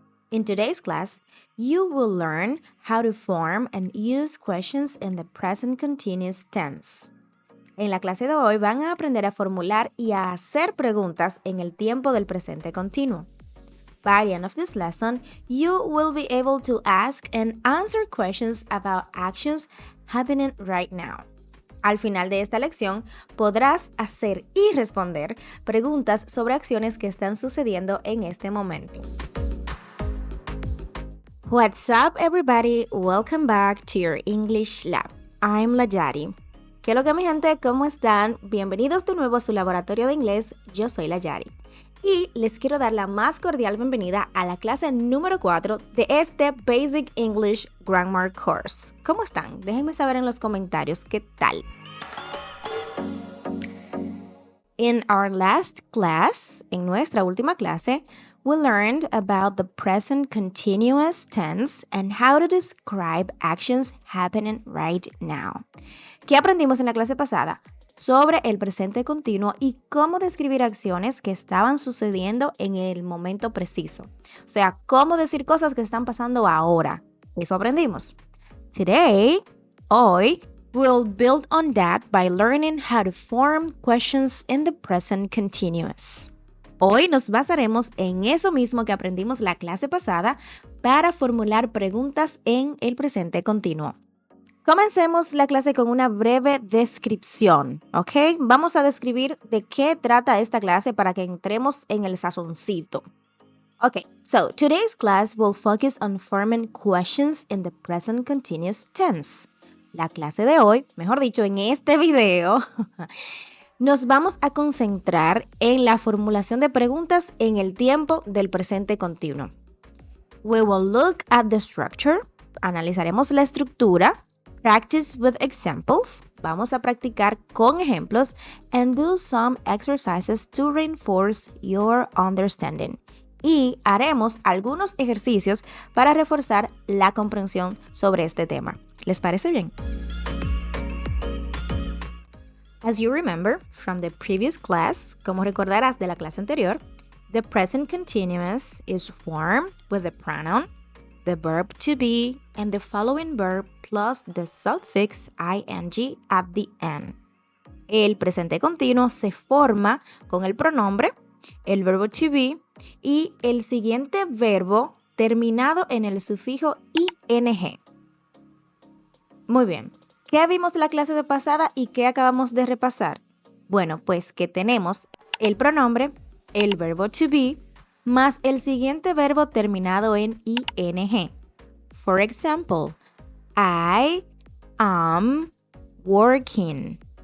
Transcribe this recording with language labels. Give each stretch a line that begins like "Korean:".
English: In today's class, you will learn how to form and use questions in the present continuous tense.
Spanish: En la clase de hoy van a aprender a formular y a hacer preguntas en el tiempo del presente continuo.
English: By the end of this lesson, you will be able to ask and answer questions about actions happening right now.
Spanish: Al final de esta lección, podrás hacer y responder preguntas sobre acciones que están sucediendo en este momento.
English: What's up, everybody? Welcome back to your English Lab. I'm
Spanish: Layari. ¿Qué lo que, mi gente? ¿Cómo están? Bienvenidos de nuevo a su laboratorio de inglés. Yo soy Layari. Y les quiero dar la más cordial bienvenida a la clase número 4 de este Basic English Grammar Course. ¿Cómo están? Déjenme saber en los comentarios qué tal.
English: In our last class,
Spanish: en nuestra última clase,
English: we learned about the present continuous tense and how to describe actions happening right now.
Spanish: ¿Qué aprendimos en la clase pasada? Sobre el presente continuo y cómo describir acciones que estaban sucediendo en el momento preciso. O sea, cómo decir cosas que están pasando ahora. Eso aprendimos. Hoy,
English: we'll build on that by learning how to form questions in the present continuous.
Spanish: Hoy nos basaremos en eso mismo que aprendimos la clase pasada para formular preguntas en el presente continuo. Comencemos la clase con una breve descripción, ¿ok? Vamos a describir de qué trata esta clase para que entremos en el sazoncito.
English: Okay, so today's class will focus on forming questions in the present continuous tense.
Spanish: La clase de hoy, mejor dicho, en este video, nos vamos a concentrar en la formulación de preguntas en el tiempo del presente continuo.
English: We will look at the structure,
Spanish: analizaremos la estructura,
English: practice with examples,
Spanish: vamos a practicar con ejemplos,
English: and do some exercises to reinforce your understanding.
Spanish: Y haremos algunos ejercicios para reforzar la comprensión sobre este tema. ¿Les parece bien?
English: As you remember from the previous class,
Spanish: como recordarás de la clase anterior,
English: the present continuous is formed with the pronoun, the verb to be, and the following verb plus the suffix ing at the end.
Spanish: El presente continuo se forma con el pronombre, el verbo to be y el siguiente verbo terminado en el sufijo ing. Muy bien. ¿Qué vimos de la clase de pasada y qué acabamos de repasar? Bueno, pues que tenemos el pronombre, el verbo to be, más el siguiente verbo terminado en ing.
English: For example, I am working.